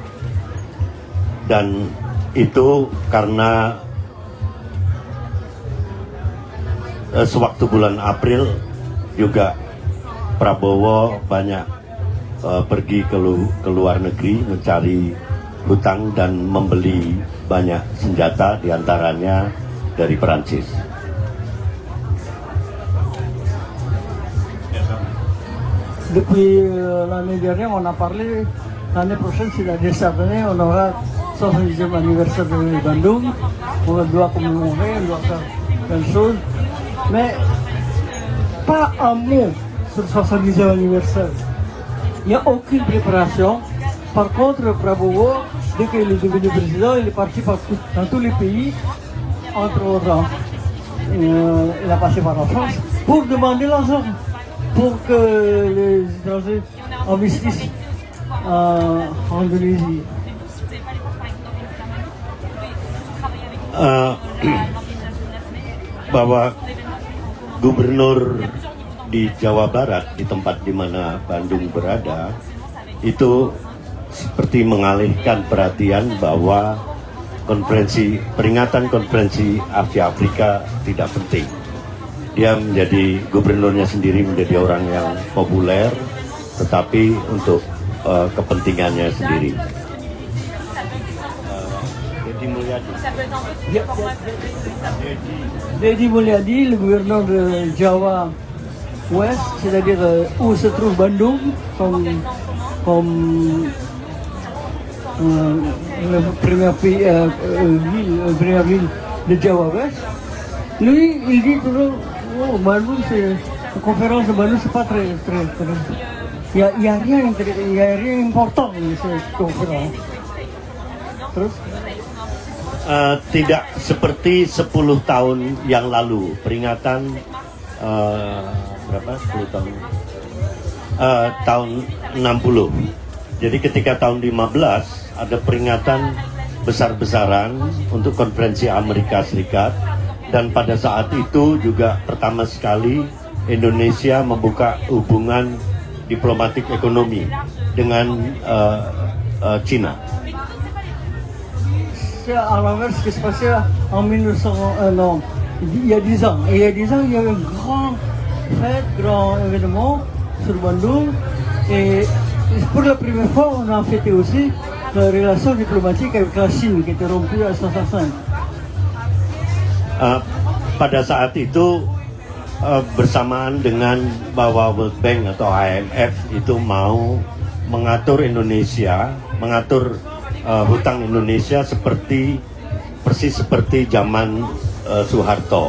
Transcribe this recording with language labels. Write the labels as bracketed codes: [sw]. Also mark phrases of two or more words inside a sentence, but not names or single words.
[id] Dan itu karena sewaktu bulan April juga Prabowo banyak pergi ke luar negeri mencari hutang dan membeli banyak senjata, diantaranya dari Perancis. [fr] Depuis l'année dernière, on a parlé, l'année prochaine, c'est-à-dire cette année, on aura 70e anniversaire de Bandung, on doit commémorer, on doit faire plein de choses, mais pas un mot sur le 70e anniversaire. Il n'y a aucune préparation. Par contre, Prabowo, dès qu'il est devenu président, il est parti partout, dans tous les pays, entre autres, il a passé par la France, pour demander l'argent, pour que les étrangers investissent en Indonésie. [id] Bahwa gubernur di Jawa Barat, di tempat di mana Bandung berada, itu seperti mengalihkan perhatian bahwa peringatan konferensi Asia Afrika tidak penting. Dia menjadi gubernurnya sendiri, menjadi orang yang populer, tetapi untuk kepentingannya sendiri. [fr] Deddy Mulyadi, le gouverneur de Jawa Ouest, c'est-à-dire où se trouve Bandung, comme la première ville de Jawa Ouest. Lui, il dit toujours Oh, Bandung, c'est la conférence de Bandung, c'est pas très. Il y a rien important di cette conférence. [id] Terus? Tidak seperti 10 tahun yang lalu, peringatan berapa? 10 tahun? Tahun 60. Jadi ketika tahun 15 ada peringatan besar-besaran untuk konferensi Amerika Serikat, dan pada saat itu juga pertama sekali Indonesia membuka hubungan diplomatik ekonomi dengan China. [fr] C'est à l'inverse ce qui se passait en 1900, non, il y a 10 ans. Et il y a 10 ans, il y avait un grand fête, grand événement sur Bandung. Et pour la première fois, on a fêté aussi la relation diplomatique avec la Chine qui était rompue à 1965. [id] Pada saat itu bersamaan dengan bahwa World Bank atau IMF itu mau mengatur Indonesia, mengatur hutang Indonesia persis seperti zaman Soeharto.